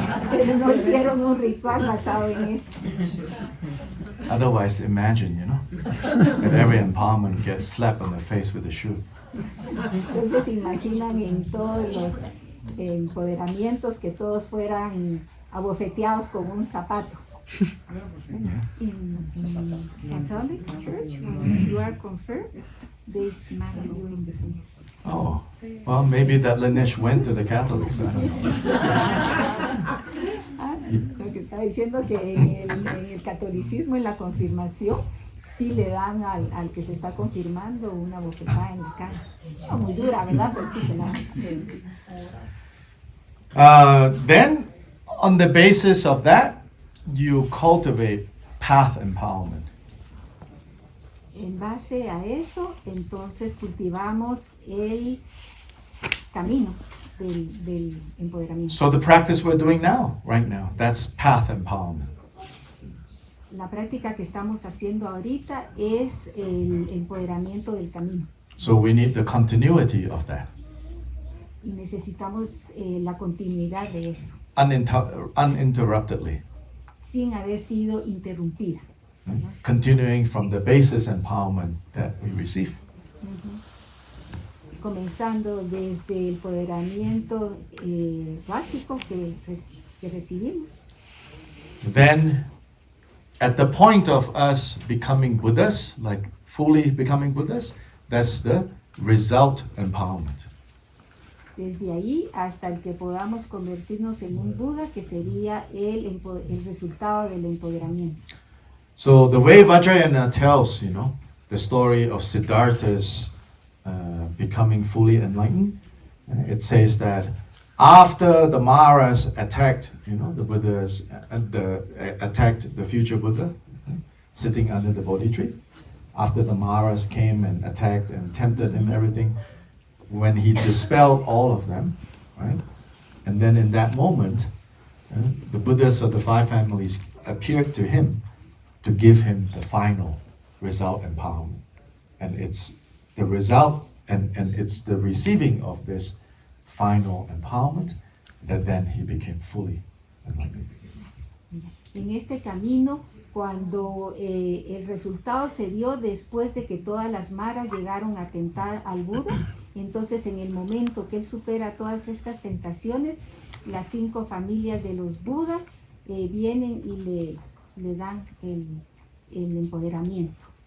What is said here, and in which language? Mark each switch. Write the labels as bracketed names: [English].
[Spanish] Pero no hicieron un ritual basado en eso. [English] Otherwise, imagine, that every empowerment gets slapped on the face with a shoe. [Spanish] Entonces imaginan en todos los empoderamientos que todos fueran abofeteados con un zapato. [English] In Catholic Church, when you are confirmed, they smack you in the face. Oh, well, maybe that lineage went to the Catholics. I don't know. [Spanish] Lo que está diciendo que en el catolicismo, en la confirmación, sí le dan al que se está confirmando una bofetada en la cara. No muy dura, ¿verdad? Pero sí se la dan. [English] Then, on the basis of that, you cultivate path empowerment. [Spanish] En base a eso, entonces cultivamos el camino del empoderamiento. [English] So the practice we're doing now, right now, that's path empowerment. [Spanish] La práctica que estamos haciendo ahorita es el empoderamiento del camino. [English] So we need the continuity of that, [Spanish] Y necesitamos la continuidad de eso, [English] uninterruptedly, [Spanish] sin haber sido interrumpida. [English] continuing from the basis empowerment that we receive. [Spanish] Comenzando desde el empoderamiento básico que recibimos. [English] Then, at the point of us becoming Buddhas, like fully becoming Buddhas, that's the result empowerment. [Spanish] Desde ahí hasta el que podamos convertirnos en un Buda, que sería el resultado del empoderamiento. [English] So the way Vajrayana tells, the story of Siddhartha's becoming fully enlightened, it says that after the Maras attacked, the Buddhas, attacked the future Buddha, sitting under the Bodhi tree, after the Maras came and attacked and tempted him, everything, when he dispelled all of them, right? And then in that moment, the Buddhas of the five families appeared to him to give him the final result empowerment. And it's the result and it's the receiving of this final empowerment that then he became fully enlightened. [Spanish] En este camino, cuando el resultado se dio después de que todas las maras llegaron a tentar al Buda, entonces en el momento que él supera todas estas tentaciones, las 5 familias de los Budas vienen y le dan el empoderamiento.